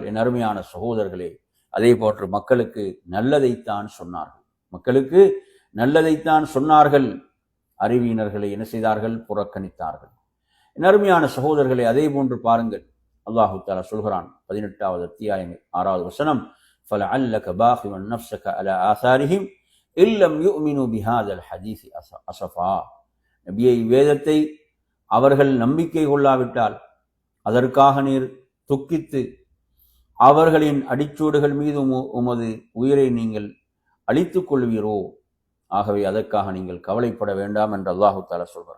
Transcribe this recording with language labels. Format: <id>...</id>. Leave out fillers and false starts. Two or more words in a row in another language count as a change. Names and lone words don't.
<ta>என் அருமையான சகோதரர்களே, அதே போன்று மக்களுக்கு நல்லதைத்தான் சொன்னார்கள், மக்களுக்கு நல்லதைத்தான் சொன்னார்கள். அறிவியினர்களை என்ன செய்தார்கள்? புறக்கணித்தார்கள். என் அருமையான சகோதரர்களை, அதே போன்று பாருங்கள், அல்லாஹு தஆலா சொல்கிறான் 18வது அத்தியாயம் 6வது வசனம்,</ta> <ar>فَلَعَلَّكَ بَاخِعٌ نَفْسَكَ عَلَى آثَارِهِمْ إِن لَّمْ يُؤْمِنُوا بِهَذَا الْحَدِيثِ أَسَفًا.</ar> <ta>நபியை, வேதத்தை அவர்கள் நம்பிக்கை கொள்ளாவிட்டால் அதற்காக நீர் துக்கித்து அவர்களின் அடிச்சூடுகள் மீது உமது உயிரை நீங்கள் அழித்துக் கொள்வீரோ? ஆகவே அதற்காக நீங்கள் கவலைப்பட வேண்டாம் என்று அல்லாஹு தஆலா சொல்கிறான்.</ta>